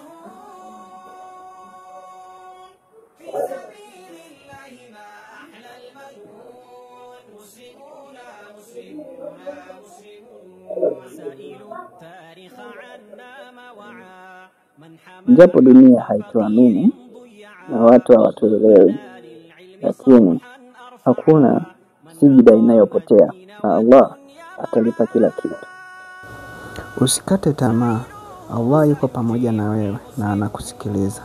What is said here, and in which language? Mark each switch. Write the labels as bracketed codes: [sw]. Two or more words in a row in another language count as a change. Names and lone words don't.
[ar] نهون في سبيل الله ما أحلى المنون مسلمون مسلمون مسلمون سائلوا التاريخ عنا ما وعى من حمل [sw] Japo dunia haituamini na watu hawatuelewi, lakini hakuna sijida inayopotea na Allah atalipa kila kitu. Usikate tamaa, Allah yuko pamoja na wewe na anakusikiliza.